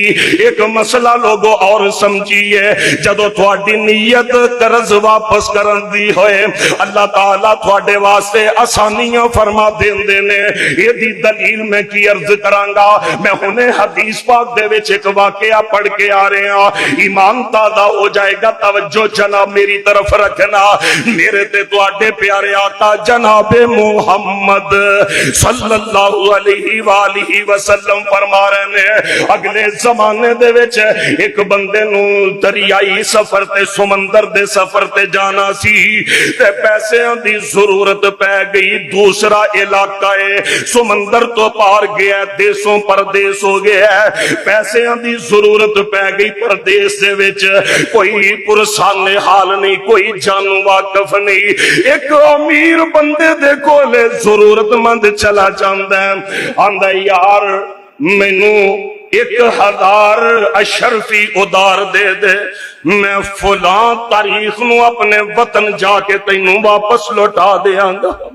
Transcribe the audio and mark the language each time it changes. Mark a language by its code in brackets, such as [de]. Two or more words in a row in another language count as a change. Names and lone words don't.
[pa] ایک مسئلہ لوگوں اور سمجھیے، جدوں تہاڈی نیت قرض واپس کرن دی ہووے، اللہ تعالیٰ تہاڈے واسطے آسانیاں فرما دیندے نے. ایہدی دلیل میں کی عرض کراں گا۔ میں ہنے حدیث پاک دے وچ ایک واقعہ پڑھ کے آ رہا، ایمان تازہ ہو جائے گا. توجہ جناب میری طرف رکھنا، میرے تے تہاڈے پیارے آقا جنابِ محمد [ar] صلى الله عليه وآله وسلم [pa] فرما رہے نے، اگلے زمانے دے وچ ایک بندے نوں دریائی سفر تے سمندر دے سفر تے جانا سی تے پیسوں دی ضرورت پے گئی. دوسرا علاقہ ہے، سمندر تو پار گیا، دیسوں پردیس ہو گیا، پیسوں دی ضرورت پے گئی. پردیس دے وچ کوئی پرسانِ حال نہیں، کوئی جانو واقف نہیں. ایک امیر بندے دے کولے ضرورتمند چلا جاندا ہے، آندا یار مینوں 1000 اشرفی ادھار دے دے، میں فلاں تاریخ نوں اپنے وطن جا کے تینوں واپس لوٹا دینگا.